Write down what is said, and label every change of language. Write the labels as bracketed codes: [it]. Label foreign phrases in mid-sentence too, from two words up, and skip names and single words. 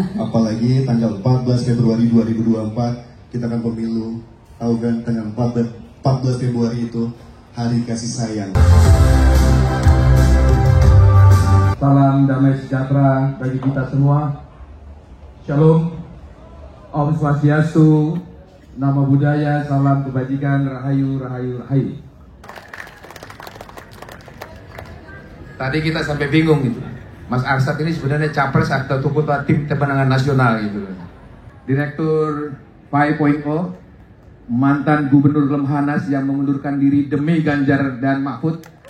[id] Apalagi tanggal 14 Februari 2024 kita akan pemilu. Tahu kan, tanggal 14 Februari itu hari kasih sayang. Salam damai sejahtera bagi kita semua. Shalom, [sa] Om Swastiastu, [pi] Namo Buddhaya, [id] salam kebajikan, rahayu, rahayu, rahayu. Tadi kita sampai bingung gitu. Mas Arsad ini sebenarnya capres atau ketua tim pemenangan nasional gitu. Direktur 5.0, mantan Gubernur Lemhanas yang mengundurkan diri demi Ganjar dan Mahfud.